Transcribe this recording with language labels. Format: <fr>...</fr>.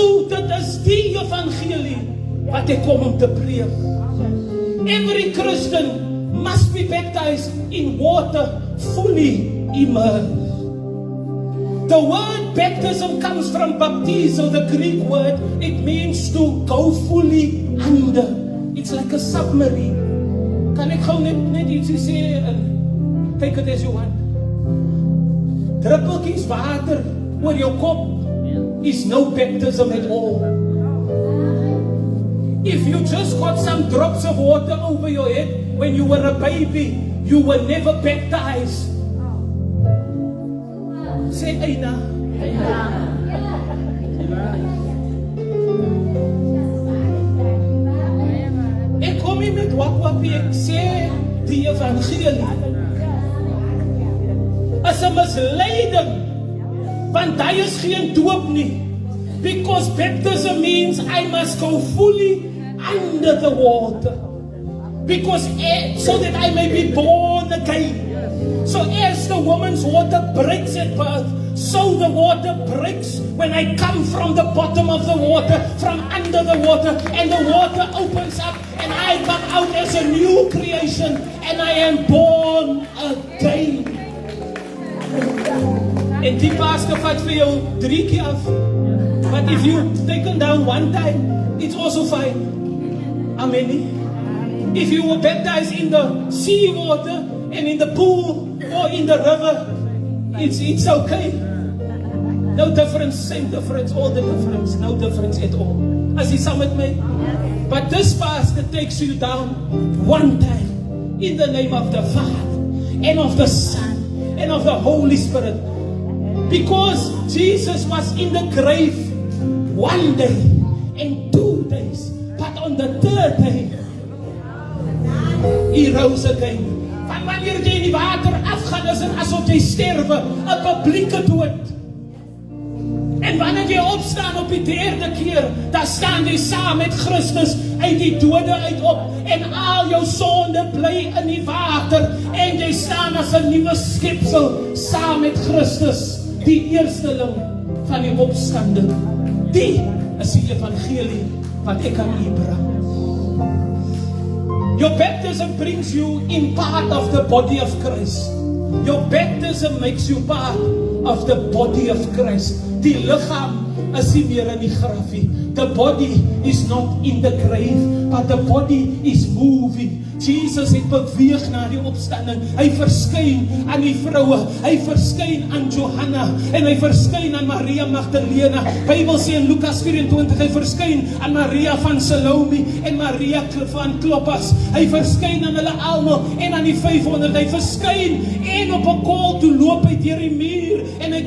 <af>Dit is die evangelie wat ek kom om te preek.</af> <en>Every Christian must be baptized in water, fully immersed. The word baptism comes from baptizo, the Greek word. It means to go fully under. It's like a submarine.</en> <af>Kan ek gou net ietsie sê en</af> <en>take it as you want. Druppeltjies water oor jou kop is no baptism at all. If you just got some drops of water over your head when you were a baby, you were never baptized. Say Aina.</en> <af>Ek kom nie met wakwapie, ek sê die evangelie. As 'n misleiding, want hy is geen doop nie.</af> <en>Because baptism means I must go fully under the water. Because so that I may be born again. So as the woman's water breaks at birth, so the water breaks when I come from the bottom of the water, from under the water, and the water opens up and I come out as a new creation and I am born again.</en> <af>En die pastor vat vir jou 3 keer af.</af> <en>But if you take them down one time, it's also fine. Amen. If you were baptized in the sea water and in the pool or in the river, it's okay. No difference, same difference, all the difference, no difference at all. As he said with me. But this pastor takes you down one time in the name of the Father and of the Son and of the Holy Spirit. Because Jesus was in the grave 1 day and 2 days, but on the 3rd day he rose again.</en> <af>Van wanneer jy in die water afgaan, is dit asof jy sterwe, 'n publieke dood. En wanneer jy opstaan op die 3de keer, dan staan jy saam met Christus uit die dode uit op, en al jou sonde bly in die water, en jy staan as 'n nuwe skepsel saam met Christus, die eersteling van die opstanding. Die is die evangelie wat ek aan u bring.</af> <en>Your baptism brings you in part of the body of Christ. Your baptism makes you part of the body of Christ.</en> <af>Die lichaam is nie meer in die graf nie.</af> <en>The body is not in the grave, but the body is moving.</en> <af>Jesus het beweeg na die opstanding. Hy verskyn aan die vroue, hy verskyn aan Johanna, en hy verskyn aan Maria Magdalena. Bybel sê in Lukas 24, hy verskyn aan Maria van Salome en Maria van Kloppas. Hy verskyn aan hulle almal en aan die 500. Hy verskyn en op 'n kol toe loop hy deur die muur en hy</af>